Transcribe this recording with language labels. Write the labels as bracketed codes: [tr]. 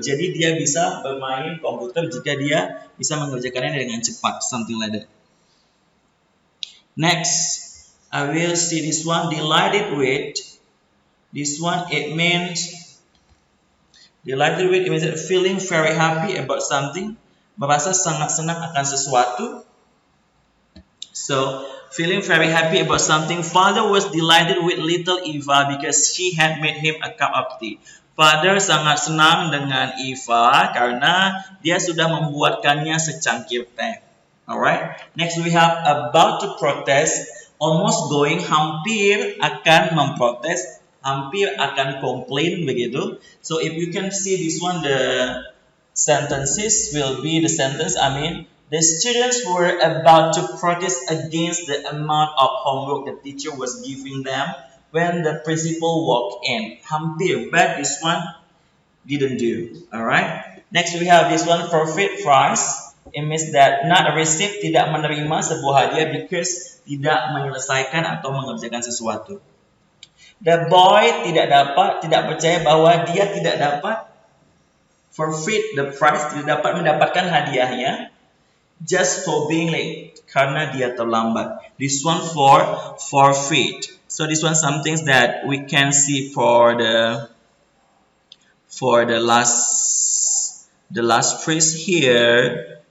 [id] Jadi dia bisa bermain komputer jika dia bisa mengerjakannya dengan cepat, [en] something like that. Next, I will see this one, delighted with. This one it means delighted with, it means feeling very happy about something, [id] merasa sangat senang akan sesuatu. [en] So, feeling very happy about something. Father was delighted with little Eva because she had made him a cup of tea. [id] Father sangat senang dengan Eva karena dia sudah membuatkannya secangkir teh. [en] Alright. Next we have about to protest. Almost going, [id] hampir akan memprotes, hampir akan komplain begitu. [en] So if you can see this one, the sentences will be the sentence. The students were about to protest against the amount of homework the teacher was giving them when the principal walked in. Hampir, but this one didn't do. Alright. Next we have this one, forfeit prize. It means that not receive, [id] tidak menerima sebuah hadiah because tidak menyelesaikan atau mengerjakan sesuatu. [en] The boy [id] tidak percaya bahwa dia tidak dapat [en] forfeit the prize, [id] tidak dapat mendapatkan hadiahnya [en] just for being late, [id] karena dia terlambat. [en] This one for forfeit. So this one some things that we can see for the last phrase here.